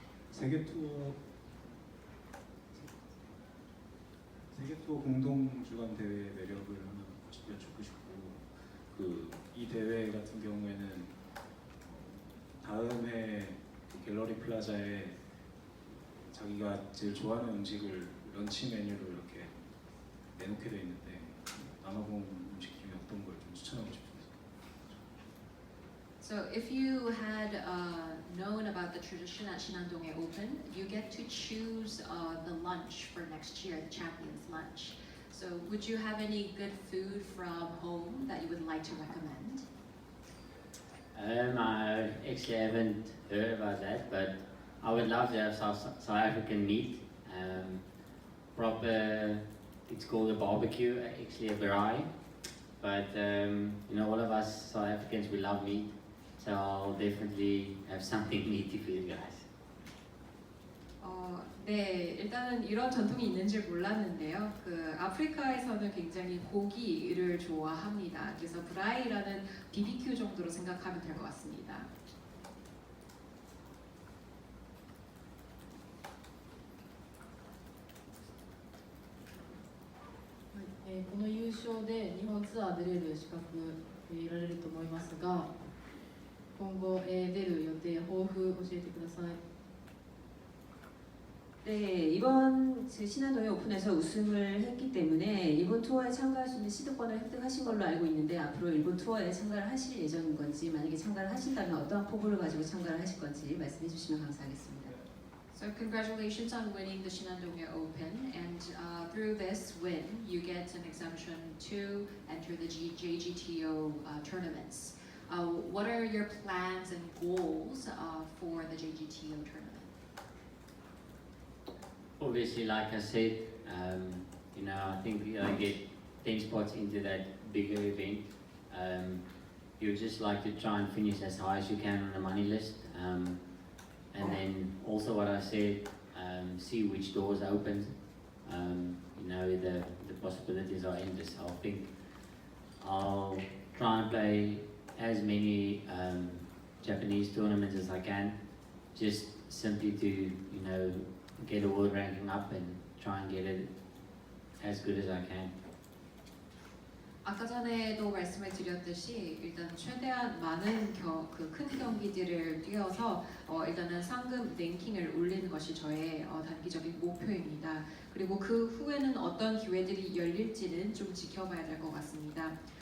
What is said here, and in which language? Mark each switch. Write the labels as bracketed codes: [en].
[ko] 세계 투어 공동 주관 대회 매력을 하나 여쭙고 싶고, 이 대회 같은 경우에는 다음 해 갤러리 플라자에 자기가 제일 좋아하는 음식을 런치 메뉴로 이렇게 내놓게 돼 있는데, 남아공 음식 중에 어떤 걸 좀 추천하고 싶습니다. [en] So if you had known about the tradition at 신한동해오픈, you get to choose the lunch for next year, the Champions Lunch. So would you have any good food from home that you would like to recommend? I actually haven't heard about that, but I would love to have South African meat. Proper, it's called a barbecue, actually a braai. But all of us South Africans, we love meat. So I'll definitely have something meaty for you guys. [ko] 네, 일단은 이런 전통이 있는 줄 몰랐는데요. 아프리카에서는 굉장히 고기를 좋아합니다. 그래서 브라이라는 BBQ 정도로 생각하면 될 것 같습니다. [ja] この優勝で日本ツアー出れる資格得られると思いますが、今後出る予定、抱負教えてください。 [ko] 네, 이번 신한동해 오픈에서 우승을 했기 때문에 일본 투어에 참가할 수 있는 시드권을 획득하신 걸로 알고 있는데, 앞으로 일본 투어에 참가를 하실 예정인 건지, 만약에 참가를 하신다면 어떠한 포부를 가지고 참가를 하실 건지 말씀해 주시면 감사하겠습니다. [en] So congratulations on winning the 신한동해오pen, and through this win, you get an exemption to enter the JGTO tournaments. What are your plans and goals for the JGTO tournament? Obviously, like I said, I think I get 10 spots into that bigger event. You just like to try and finish as high as you can on the money list. And then also what I said, see which doors open. The possibilities are endless. I think I'll try and play as many Japanese tournaments as I can, just simply to get a world ranking up and try and get it as good as I can. [ko] 아까 전에도 말씀을 드렸듯이 일단 최대한 많은 큰 경기들을 뛰어서 일단은 상금 랭킹을 올리는 것이 저의 단기적인 목표입니다. 그리고 그 후에는 어떤 기회들이 열릴지는 좀 지켜봐야 될 것 같습니다.